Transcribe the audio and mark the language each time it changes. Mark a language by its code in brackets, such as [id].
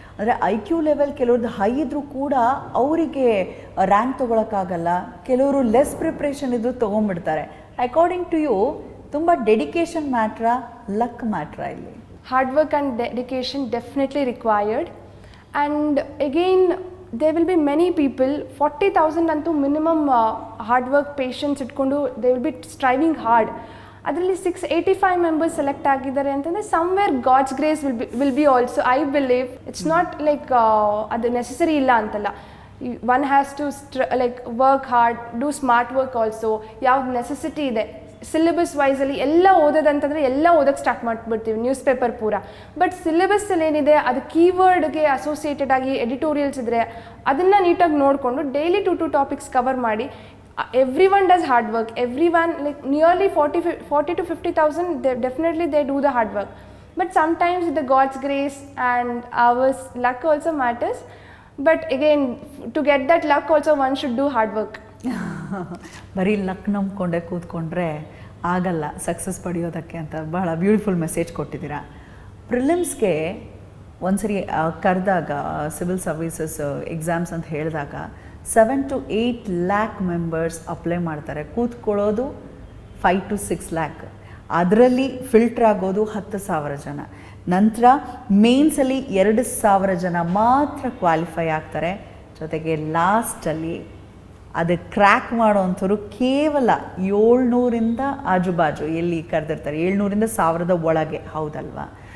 [kn] ಅಂದರೆ IQ level ಕೆಲವ್ರದ್ದು high ಇದ್ದರೂ ಕೂಡ ಅವರಿಗೆ ರ್ಯಾಂಕ್ ತೊಗೊಳಕ್ಕಾಗಲ್ಲ. ಕೆಲವರು ಲೆಸ್ ಪ್ರಿಪ್ರೇಷನ್ ಇದ್ದರೂ ತೊಗೊಂಡ್ಬಿಡ್ತಾರೆ. ಅಕಾರ್ಡಿಂಗ್ ಟು ಯು ತುಂಬ ಡೆಡಿಕೇಶನ್ ಮ್ಯಾಟ್ರಾ, ಲಕ್ ಮ್ಯಾಟ್ರಾ ಇಲ್ಲಿ? [en] Hard work and dedication definitely required. And again there will be many people, 40,000 [kn] ಅಂತೂ ಮಿನಿಮಮ್ ಹಾರ್ಡ್ ವರ್ಕ್ ಪೇಷನ್ಸ್ ಇಟ್ಕೊಂಡು [en] they will be striving hard. [kn] ಅದರಲ್ಲಿ 685 ಮೆಂಬರ್ಸ್ ಸೆಲೆಕ್ಟ್ ಆಗಿದ್ದಾರೆ ಅಂತಂದರೆ [en] Somewhere God's grace will be also. I believe it's not like [kn] ಅದು necessary ಇಲ್ಲ ಅಂತಲ್ಲ. [en] One has to like work hard, do smart work also. [kn] ಯಾವ್ದು necessity ಇದೆ syllabus ವೈಸಲ್ಲಿ ಎಲ್ಲ ಓದೋದಂತಂದರೆ ಎಲ್ಲ ಓದೋಕ್ಕೆ ಸ್ಟಾರ್ಟ್ ಮಾಡಿಬಿಡ್ತೀವಿ, ನ್ಯೂಸ್ ಪೇಪರ್ ಪೂರ. ಬಟ್ ಸಿಲೆಬಸ್ಸಲ್ಲಿ ಏನಿದೆ ಅದು ಕೀವರ್ಡ್ಗೆ ಅಸೋಸಿಯೇಟೆಡ್ ಆಗಿ ಎಡಿಟೋರಿಯಲ್ಸ್ ಇದ್ದರೆ ಅದನ್ನು ನೀಟಾಗಿ ನೋಡಿಕೊಂಡು ಡೈಲಿ 2 ಟಾಪಿಕ್ಸ್ ಕವರ್ ಮಾಡಿ. [en] Everyone does hard work. Everyone, like nearly 40 to 50,000, definitely they do the hard work. But sometimes the God's grace and our luck also matters. But again, to get that luck also one should do hard work. [kn] ಬರೀ luck ನಂಬ್ಕೊಂಡೆ ಕೂತ್ಕೊಂಡ್ರೆ ಆಗಲ್ಲ success ಪಡೆಯೋದಕ್ಕೆ ಅಂತ ಬಹಳ beautiful message ಕೊಟ್ಟಿದ್ದೀರಾ. ಪ್ರಿಲಿಮ್ಸ್ಗೆ ಒಂದ್ಸರಿ ಕರೆದಾಗ civil services exams ಅಂತ ಹೇಳಿದಾಗ 7 to 8 lakh ಮೆಂಬರ್ಸ್ ಅಪ್ಲೈ ಮಾಡ್ತಾರೆ. ಕೂತ್ಕೊಳ್ಳೋದು 5 to 6 lakh. ಅದರಲ್ಲಿ ಫಿಲ್ಟರ್ ಆಗೋದು 10,000 ಜನ. ನಂತರ ಮೇನ್ಸಲ್ಲಿ 2,000 ಜನ ಮಾತ್ರ ಕ್ವಾಲಿಫೈ ಆಗ್ತಾರೆ. ಜೊತೆಗೆ ಲಾಸ್ಟಲ್ಲಿ ಅದು ಕ್ರ್ಯಾಕ್ ಮಾಡೋವಂಥವ್ರು ಕೇವಲ 700ರಿಂದ ಆಜುಬಾಜು ಎಲ್ಲಿ ಕರೆದಿರ್ತಾರೆ, 700ರಿಂದ 1000 ಒಳಗೆ, ಹೌದಲ್ವಾ?